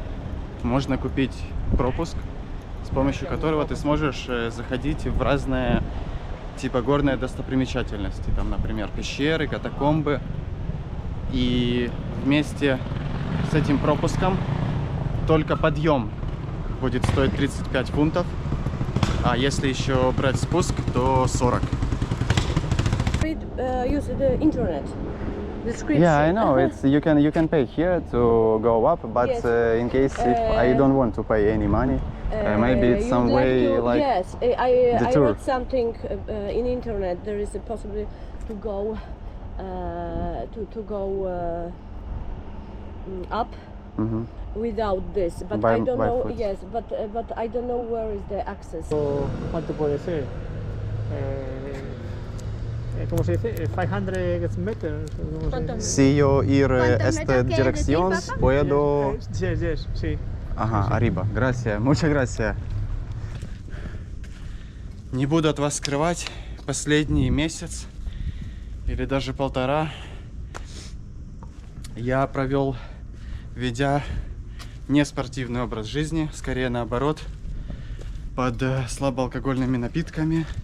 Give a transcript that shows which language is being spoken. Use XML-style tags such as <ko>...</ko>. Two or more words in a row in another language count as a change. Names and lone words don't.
<ru>Можно купить пропуск, с помощью которого ты сможешь заходить в разные типа горные достопримечательности. Там, например, пещеры, катакомбы. И вместе с этим пропуском только подъем будет стоить 35 фунтов. А если еще брать спуск, то 40.</ru> <en>Use the internet. Yeah, I know. It's you can pay here to go up, but Yes. In case if I don't want to pay any money, maybe it's some way like yes, the I tour. read something in internet. There is a possibility to go up without this, but I don't know. foot. Yes, but I don't know where is the access.</en> <es>¿Cuánto puede ser? ¿Cómo se dice?</es> <en>500 meters.</en> <es>Si yo ir esta dirección, puedo...</es> <en>Yes, sí.</en> <es>Ага, arriba. Gracias. Muchas gracias.</es> <ru>Не буду от вас скрывать, последний месяц или даже полтора я провел, ведя не спортивный образ жизни, скорее наоборот, под слабоалкогольными напитками.</ru>